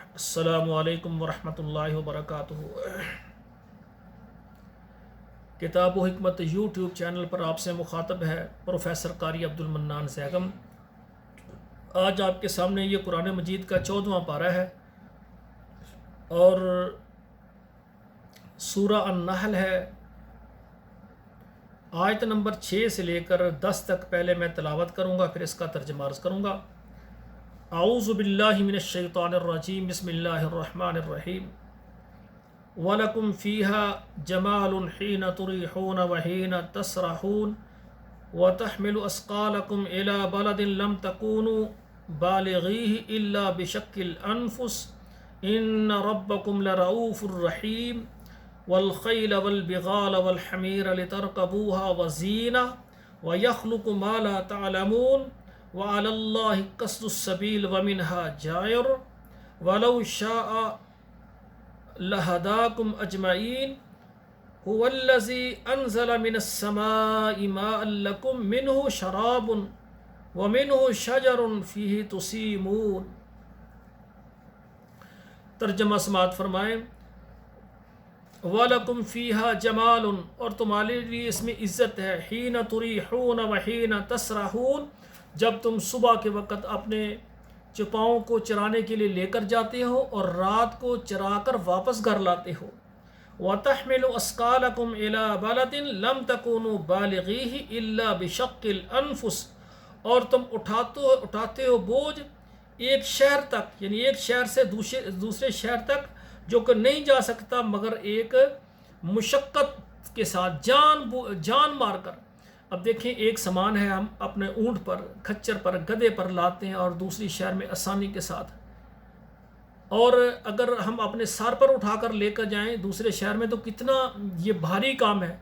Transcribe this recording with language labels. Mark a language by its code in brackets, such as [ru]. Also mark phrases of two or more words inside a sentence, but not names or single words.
[ar] السلام عليكم ورحمة الله وبركاته. [ur] كتاب و حکمت یوٹیوب چینل پر آپ سے مخاطب ہے پروفیسر قاری عبدالمنان سیگم. آج آپ کے سامنے یہ قرآن مجید کا 14واں پارہ ہے اور سورہ النحل ہے. آیت نمبر 6 سے لے کر 10 تک پہلے میں تلاوت کروں گا، پھر اس کا ترجمہ عرض کروں گا. [ar] أعوذ بالله من الشيطان الرجيم، بسم الله الرحمن الرحيم. ولكم فيها جمال حين تريحون وحين تسرحون وتحمل أثقالكم إلى بلد لم تكونوا بالغيه إلا بشق الأنفس إن ربكم لرءوف رحيم. والخيل والبغال والحمير لتركبوها وزينة ويخلق ما لا تعلمون وعلى الله قصد السبيل ومنها جائر ولو شاء لهداكم أجمعين هو الذي أنزل من السماء ماء لكم منه شراب ومنه شجر فيه تسيمون. [ur] ترجمہ سماعت فرمائیں. [ar] ولكم فيها جمال, [ur] اور تمہارے لیے اس میں عزت ہے. [ar] حين تريحون وحين تسرحون, [ur] جب تم صبح کے وقت اپنے چوپاؤں کو چرانے کے لیے لے کر جاتے ہو اور رات کو چرا کر واپس گھر لاتے ہو. [ar] وتحمل أثقالكم إلى بلد لم تكونوا بالغيه إلا بشق الأنفس, [ur] اور تم اٹھاتے ہو بوجھ ایک شہر تک، یعنی ایک شہر سے دوسرے شہر تک، جو کہ نہیں جا سکتا مگر ایک مشقت کے ساتھ، جان مار کر. اب دیکھیں، ایک سامان ہے، ہم اپنے اونٹ پر، خچر پر، گدھے پر لاتے ہیں اور دوسری شہر میں آسانی کے ساتھ، اور اگر ہم اپنے سر پر اٹھا کر لے کر جائیں دوسرے شہر میں تو کتنا یہ بھاری کام ہے.